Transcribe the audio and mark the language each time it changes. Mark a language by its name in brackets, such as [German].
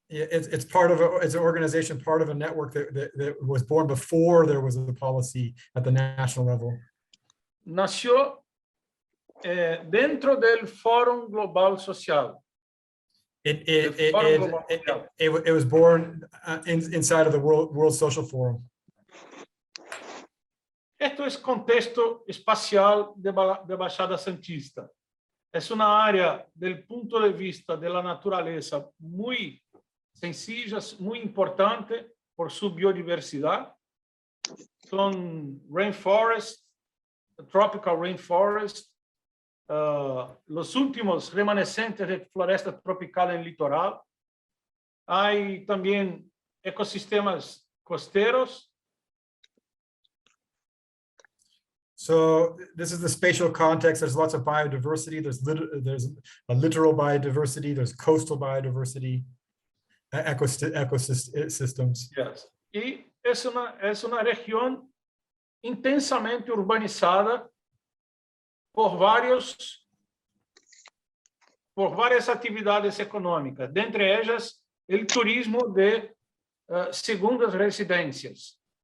[English] It's an organization, part of a network that was born before there was a policy at the national level. [Spanish] Nació dentro del Fórum Global Social. [English] It was born inside of the World Social Forum. [Spanish] Esto es contexto espacial de Baixada Santista. Es una área del punto de vista de la naturaleza muy sencilla, muy importante por su biodiversidad. Son [English] rainforest, tropical rainforest, [Spanish] los últimos remanescentes de floresta tropical en litoral. Hay también ecosistemas costeros. [English] So this is the spatial context. There's lots of biodiversity. There's a littoral biodiversity. There's coastal biodiversity, ecosystems. Yes. [Spanish] Y es una región intensamente urbanizada por varias actividades económicas, dentre ellas el turismo de segundas residências.